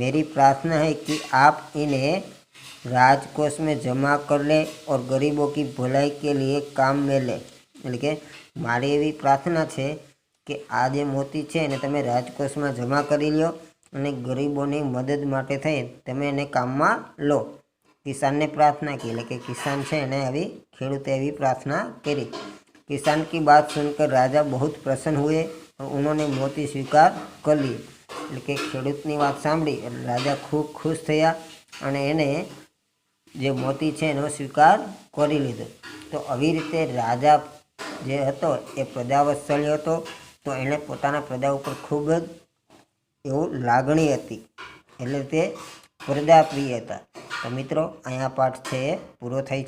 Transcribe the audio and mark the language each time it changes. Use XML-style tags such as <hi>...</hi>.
<hi>मेरी प्रार्थना है कि आप इन्हें राजकोष में जमा कर ले और गरीबों की भलाई के लिए काम में ले,</hi> <gu>એટલે કે મારી એવી પ્રાર્થના છે કે આ જે મોતી છે એને તમે રાજકોષમાં જમા કરી લ્યો અને ગરીબોની મદદ માટે થઈ તમે એને કામમાં લો। કિસાનને પ્રાર્થના की, એટલે કે કિસાન છે એને આવી ખેડૂતે એવી પ્રાર્થના કરી।</gu> <hi>किसान की बात सुनकर राजा बहुत प्रसन्न हुए और उन्होंने मोती स्वीकार कर लिए।</hi> <gu>એટલે કે ખેડૂતની વાત સાંભળી એટલે રાજા ખૂબ ખુશ થયા અને એને જે મોતી છે એનો સ્વીકાર કરી લીધો. તો આવી રીતે રાજા જે હતો એ પ્રજાવત્સલ્ય હતો. તો એણે પોતાના પ્રજા ઉપર ખૂબ જ એવું લાગણી હતી, એટલે તે પ્રજાપ્રિય હતા. તો મિત્રો, અહીંયા પાઠ છે એ પૂરો થાય છે.</gu>